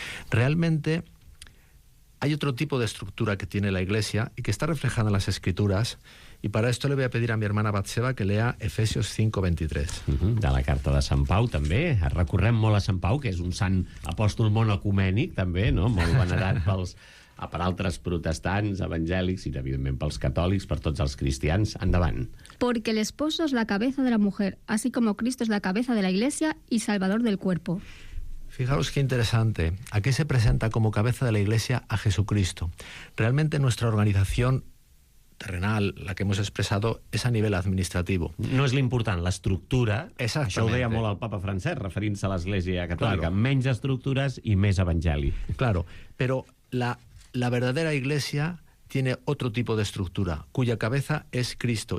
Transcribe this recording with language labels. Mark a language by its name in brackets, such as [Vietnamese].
[Spanish] Realmente hay otro tipo de estructura que tiene la Iglesia y que está reflejada en las Escrituras, y para esto le voy a pedir a mi hermana Batseba que lea Efesios 5:23. [Catalan] De la carta de Sant Pau, també. Recorrem molt a Sant Pau, que és un sant apòstol monocomènic, també, no? Molt venerat per altres protestants, evangèlics i, evidentment, pels catòlics, per tots els cristians. Endavant. [Spanish] Porque el esposo es la cabeza de la mujer, así como Cristo es la cabeza de la Iglesia y Salvador del cuerpo. Fijaos qué interesante. Aquí se presenta como cabeza de la Iglesia a Jesucristo. Realmente nuestra organización terrenal, la que hemos expresado, es a nivel administrativo. [Catalan] No és l'important, l'estructura. Exactament. Això ho deia molt el papa Francesc, referint-se a l'Església Catòlica. [Spanish] Claro. [Catalan] Menys estructures i més evangeli. [Spanish] Claro, pero la verdadera Iglesia tiene otro tipo de estructura, cuya cabeza es Cristo.